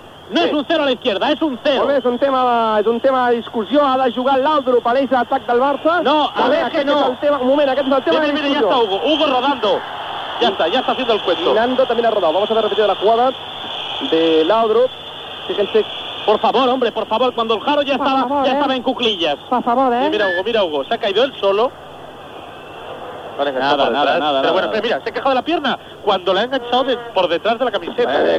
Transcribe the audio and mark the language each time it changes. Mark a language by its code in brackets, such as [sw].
[es] No es un cero a la izquierda, es un cero. [ca] Pues es un tema de discusió. Ha de jugar l'Aldro per aquest atac del Barça. No, a veure, que no. Aquest és el tema de discussió. Ja està Hugo rodando. Ja està fent el cuento. Milando també ha rodat. [es] Vamos a ver repetida la jugada de l'Aldro. Fíjense. Por favor, hombre, por favor. Cuando el Jaro ya estaba en cuclillas. Por favor, ¿eh? Y mira Hugo, se ha caído él solo. Nada. Pero bueno, mira, se ha quejado de la pierna cuando le ha enganchado por detrás de la camiseta.